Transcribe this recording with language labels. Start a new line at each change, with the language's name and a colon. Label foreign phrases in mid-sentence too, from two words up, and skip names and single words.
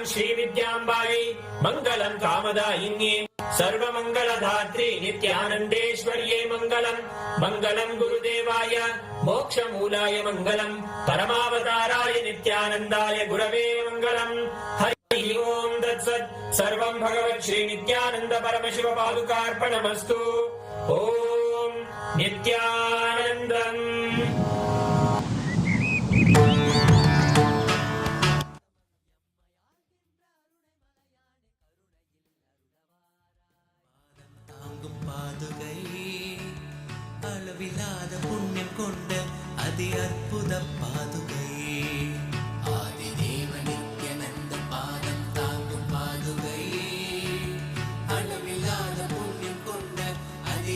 Sanskrit: श्रीविद्याम्बायै मङ्गलम् कामदायिन्ये सर्वमङ्गलधात्री नित्यानन्देश्वर्यै मङ्गलम् मङ्गलम् गुरुदेवाय मोक्षमूलाय मङ्गलम् परमावताराय नित्यानन्दाय गुरवे मङ्गलम् हरि ओम् तत्सत् सर्वम् भगवत् श्री नित्यानन्द परमशिव पादुकार्पणमस्तु ओम् नित्यानन्दम्
Tamil: அளவில்லாத புண்ணியம் கொண்ட அதி அற்புத பாதுகை ஆதிதேவ நித்யானந்த பாதம் தாங்கும் பாதுகை அளவில்லாத புண்ணியம் கொண்ட அதி